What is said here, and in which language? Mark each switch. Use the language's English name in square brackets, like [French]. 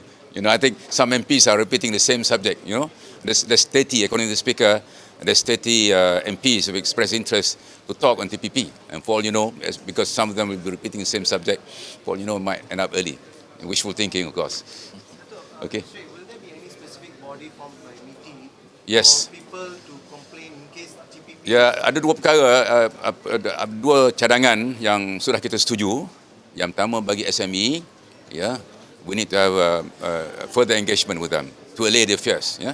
[English] I think some MPs are repeating the same subject. There's 30, according to the Speaker, there's 30 MPs who expressed interest to talk on TPP, and for all you know, because some of them will be repeating the same subject, for all you know, it might end up early. Wishful thinking, of course. Okay. will there be any specific body formed by MITI Yes. for people to complain in case TPP? [Malay] Ya, ada dua perkara, dua cadangan yang sudah kita setuju. Yang pertama bagi SME, [English] we need to have further engagement with them to allay their fears.